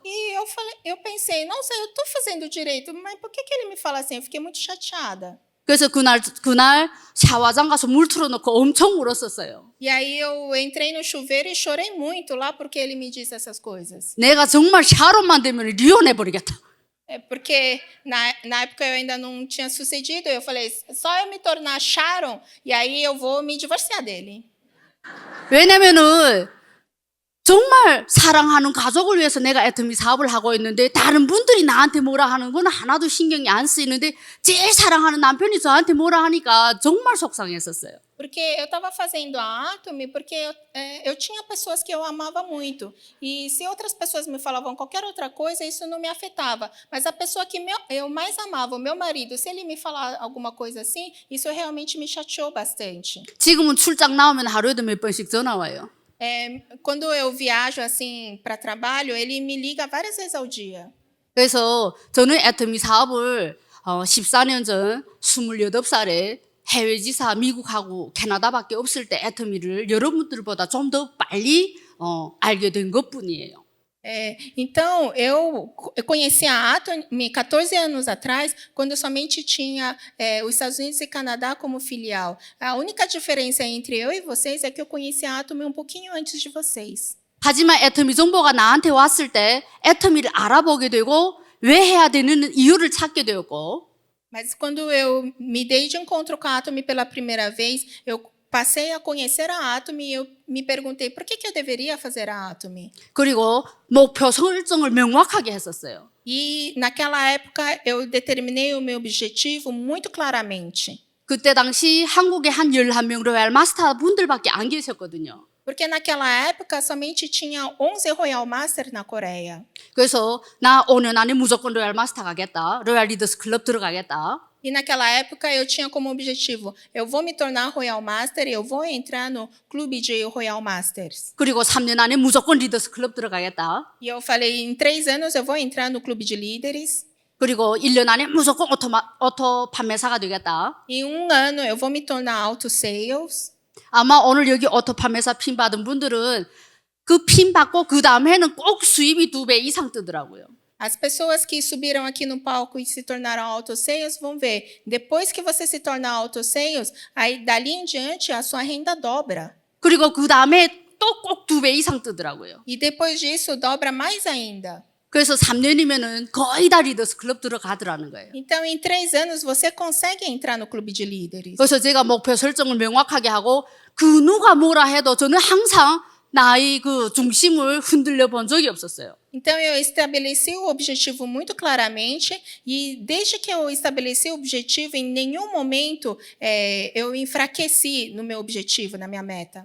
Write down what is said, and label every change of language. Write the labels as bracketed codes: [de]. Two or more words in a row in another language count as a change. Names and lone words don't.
[pt] E eu pensei, nossa, eu estou fazendo direito, mas por que ele me fala assim? Eu fiquei muito chateada. [ko] 그래서 그날 샤워장 가서 물 틀어놓고 엄청 울었었어요. [pt] E aí eu entrei no chuveiro e chorei muito lá porque ele me disse essas coisas. [ko] 내가 정말 샤론만 되면 리혼해버리겠다. [pt] Porque na época eu ainda não tinha sucedido, eu falei, só eu me tornar Sharon, e aí eu vou me divorciar dele. [ko] 왜냐면은 정말 사랑하는 가족을 위해서 내가 애터미 사업을 하고 있는데 다른 분들이 나한테 뭐라 하는 건 하나도 신경이 안 쓰이는데 제일 사랑하는 남편이 저한테 뭐라 하니까 정말 속상했었어요. [pt] Porque eu estava fazendo a Atomy porque eu tinha pessoas que eu amava muito. E se outras pessoas me falavam qualquer outra coisa, isso não me afetava. Mas a pessoa que eu mais amava, o meu marido, se ele me falar alguma coisa assim, isso realmente me chateou bastante. [ko] 지금은 출장 나오면 하루에도 몇 번씩 전화 와요. [pt] Quando eu viajo assim para trabalho, ele me liga várias vezes ao dia. [ko] 그래서 저는 애터미 사업을 14년 전 28살에 해외 지사 미국하고 캐나다밖에 없을 때 애터미를 여러분들보다 좀 더 빨리 알게 된 것뿐이에요. [pt] Então, eu conheci a Atomy 14 anos atrás, quando somente tinha os Estados Unidos e Canadá como filial. A única diferença entre eu e vocês é que eu conheci a Atomy um pouquinho antes de vocês. [ko] 하지만 애터미 정보가 나한테 왔을 때 애터미를 알아보게 되고 왜 해야 되는 이유를 찾게 되었고 [pt] Mas quando eu me dei de encontro com a Atomy pela primeira vez, eu passei a conhecer a Atomy e eu me perguntei por que eu deveria fazer a Atomy. [ko] 그리고 목표 설정을 명확하게 했었어요. [pt] E naquela época eu determinei o meu objetivo muito claramente. [ko] 그때 당시 한국에 한 11명 로얄 마스터 분들밖에 안 계셨거든요. [pt] Porque naquela época somente tinha 11 Royal Master na Coreia. [ko] 그래서 나 5년 안에 무조건 로얄 마스터 가겠다. 로얄 리더스 클럽 들어가겠다. [pt] E naquela época eu tinha como objetivo, eu vou me tornar Royal Master e eu vou entrar no clube de Royal Masters. [ko] 그리고 3년 안에 무조건 리더스 클럽 들어가겠다. [pt] E eu falei, em 3 anos eu vou entrar no clube de líderes. [ko] 그리고 1년 안에 무조건 오토 판매사가 되겠다. [pt] Em 1 ano eu vou me tornar [en] auto sales. [ko] 아마 오늘 여기 오토 판매사 핀 받은 분들은 그 핀 받고 그 다음 해는 꼭 수입이 2배 이상 뜨더라고요. [pt] As pessoas que subiram aqui no palco e se tornaram autoseios vão ver. Depois que você se torna autoseios, aí dali em diante a sua renda dobra. [ko] 그리고 그 다음에 또 꼭 2배 이상 뜨더라고요. [pt] E depois disso dobra mais ainda. [ko] 그래서 3년이면은 거의 다 리더스 클럽 들어가더라는 거예요. [pt] Então, em 3 anos, você consegue entrar no clube de líderes. [ko] 그래서 제가 목표 설정을 명확하게 하고 그 누가 뭐라 해도 저는 항상 나의 그 중심을 흔들려 본 적이 없었어요. [pt] Então, eu estabeleci o objetivo muito claramente e desde que eu estabeleci o objetivo, em nenhum momento eu enfraqueci no meu objetivo, na minha meta.